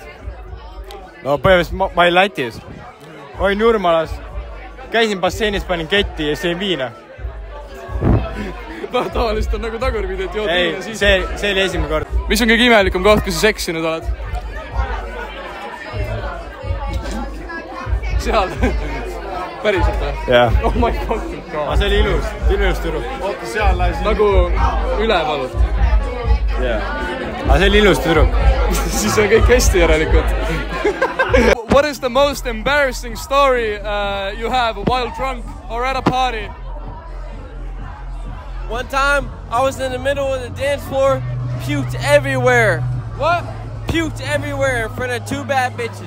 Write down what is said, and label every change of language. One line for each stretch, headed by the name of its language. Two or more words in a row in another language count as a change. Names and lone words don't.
Estonian: No põhimõtteliselt ma olin Lätis. Olin Jurmalas, käisin basseinis, panin ketti ja sõin viina. Tavaliselt on nagu tagurpidi, et jood viina siis. See oli esimene kord. Mis on kõige imelikum koht, kui sa seksinud oled? Seal. Päriselt või? Jah.
English: Oh my god.
Estonian: See oli ilus tüdruk. Oota, seal lähesin. Nagu ülevalult. Jah. Aga see oli ilus tüdruk. Siis on kõik hästi järelikult.
English: What is the most embarrassing story you have while drunk or at a party? One time, I was in the middle of the dance floor, puked everywhere. What? Puked everywhere in front of 2 bad bitches.